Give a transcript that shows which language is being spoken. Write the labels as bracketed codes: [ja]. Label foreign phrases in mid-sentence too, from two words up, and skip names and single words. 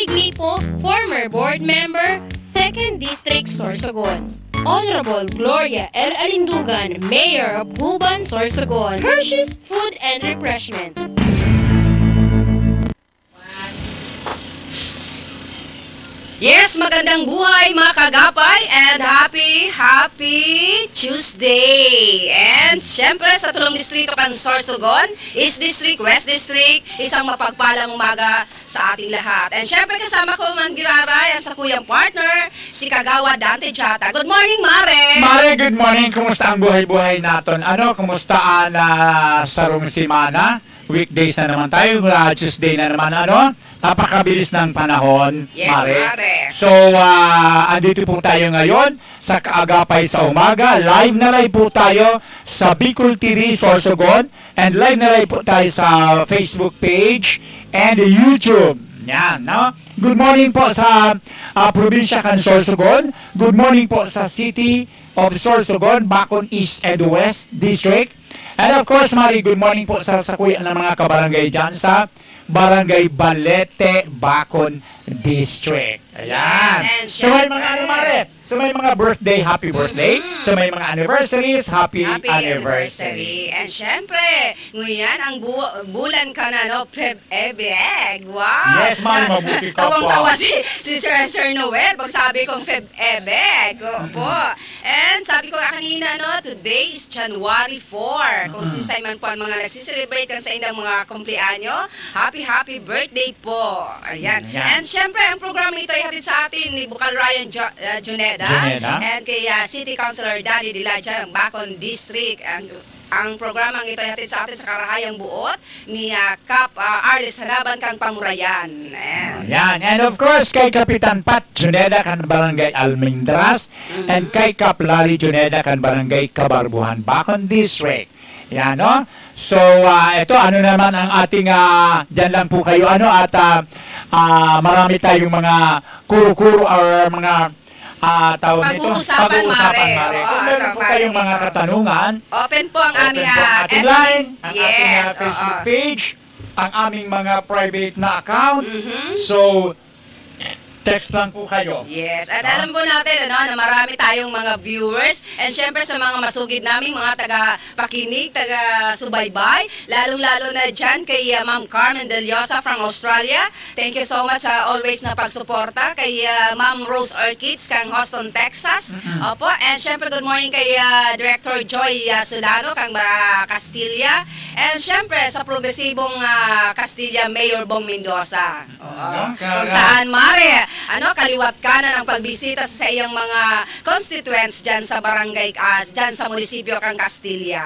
[en] Glipo, former board member, 2nd District, Sorsogon. Honorable Gloria L. Alindugan, Mayor of Guban, Sorsogon. Hershey's Food and Refreshments. Yes, [tl] magandang buhay mga kagapay and [en] happy Tuesday! [bik] And syempre sa tulong distrito kan Sorsogon, [en] East District, West District, [tl] isang mapagpalang umaga sa ating lahat. [bik] And syempre kasama ko man giraray ang sa kuyang partner, si Kagawa Dante Chata. [en] Good morning, Mare! Mare, good morning. [tl] Kumusta ang buhay-buhay natin? Kumusta ang [bik] sarong simana? [tl] Weekdays na naman tayo, Tuesday na naman, napakabilis ng panahon, Yes, Mare. Mare. So, andito po tayo ngayon sa Kaagapay sa Umaga. Live na live po tayo sa Bicol TV Sorsogon and live na live po tayo sa [en] Facebook page and YouTube. [tl] Yan, [bik] no? [en] Good morning [bik] po sa probinsya kan Sorsogon. [en] Good morning po sa City of Sorsogon, Bacon East and West District. And of course, [tl] Mari, [en] good morning [tl] po sa sakuyan ng mga kabarangay dyan sa Barangay Balete, Bacon District. Ayan. [en] Yes, and [tl] So may mga syempre- Mare? So may mga birthday, [en] happy birthday. [tl] So may mga anniversaries, happy [en] Happy anniversary. anniversary. [tl] And syempre, ngayon ang bulan ka na, no? Feb-Ebeg. Wow! Yes, Mari, mabuti ka po. Tawang-tawa si Sir Noel pag sabi kong Feb-Ebeg. Opo. And sabi ko kanina, [en] no? Today is January 4. [bik] Kung sisay man po ang mga nagsiselebrate kan sa inyong mga kumpleanyo, [en] happy birthday po. [tl] Ayan. Yan. And syempre, ang programa ito ay hatid sa atin ni Bukal Ryan Juneda. And kay City Councilor Danny Dilaja ng Bacon District. Ang programang ito ay hatid sa atin sa [bik] karahayang buot [tl] ni Cap Arlis Hanaban kang Pamurayan. Yan. And of course, kay Kapitan Pat Juneda kan Barangay Almendras and kay Kap Lali Juneda kan Barangay Kabarbuhan, Bacon District. Yan, no? So, ito, ano naman ang ating, dyan lang po kayo, at marami tayong mga kuro-kuro or mga tawag nito, Pag-uusapan, Mare. Oo, Kung meron sa po kayong mga katanungan, Open po ang open aming po ang ating FB. line, ang ating Yes, Facebook oo. page, ang aming mga private na account. Mm-hmm. So, text lang po kayo. Yes, at alam po natin na marami tayong mga viewers and syempre sa mga masugid naming mga taga-pakinig, taga-subaybay, lalong-lalo na dyan kay Ma'am Carmen Deliosa [en] from Australia. Thank you so much [tl] sa always na pagsuporta kay Ma'am Rose Orchids kang Houston, Texas. Opo, and syempre [en] good morning [tl] kay Director Joy Solano kang Castilla. And syempre sa progresibong Castilla, Mayor Bong Mendoza. Oo. Kung saan, Mare, kaliwat kanan ang pagbisita sa iyang mga constituents dyan sa barangay, dyan sa munisipyo kang Castilla.